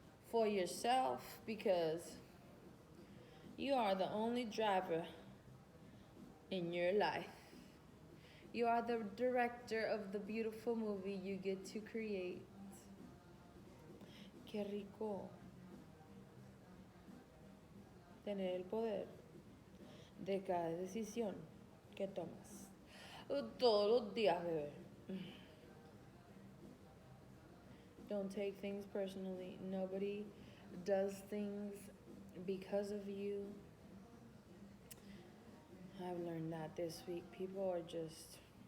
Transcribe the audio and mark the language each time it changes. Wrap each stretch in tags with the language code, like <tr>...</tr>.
<en>For yourself, because you are the only driver in your life. You are the director of the beautiful movie you get to create.</en> <es>Qué rico tener el poder de cada decisión que tomas. Todos los días, bebé.</es> <en>Don't take things personally. Nobody does things because of you. I've learned that this week. People are just...</en>